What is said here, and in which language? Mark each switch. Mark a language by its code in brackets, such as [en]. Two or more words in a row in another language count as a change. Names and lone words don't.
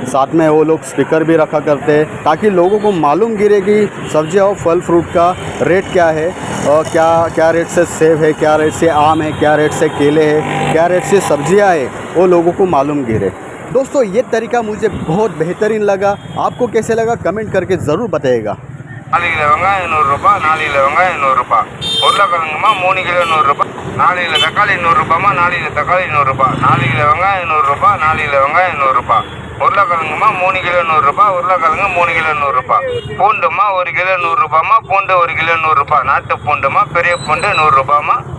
[hi] साथ में वो लोग स्पीकर भी रखा करते हैं ताकि लोगों को मालूम गिरे कि सब्जियां और फल फ्रूट का रेट क्या है और क्या रेट से सेब है, क्या रेट से आम है, क्या रेट से केले है, क्या रेट से सब्जियां है, वो लोगों को मालूम गिरे। दोस्तों, ये तरीका मुझे बहुत बेहतरीन लगा। आपको कैसे लगा कमेंट करके ज़रूर बताइएगा। [ta] 4 கிலோ வெங்காயம் 100 ரூபாய், 4 கிலோ வெங்காயம் 100 ரூபாய். உருளைக்கிழங்குமா 3 கிலோ 100 ரூபாய், 4 கிலோ தக்காளி 100 ரூபாய்மா, 4 கிலோ தக்காளி 100 ரூபாய், 4 கிலோ வெங்காயம் 100 ரூபாய், 4 கிலோ வெங்காயம் 100 ரூபாய். உருளைக்கிழங்குமா 3 கிலோ 100 ரூபாய், உருளைக்கிழங்கு 3 கிலோ 100 ரூபாய். பூண்டுமா 1 கிலோ 100 ரூபாய்மா, பூண்டு 1 கிலோ 100 ரூபாய், நாட்டு பூண்டுமா பெரிய பூண்டு 100 ரூபாய்மா.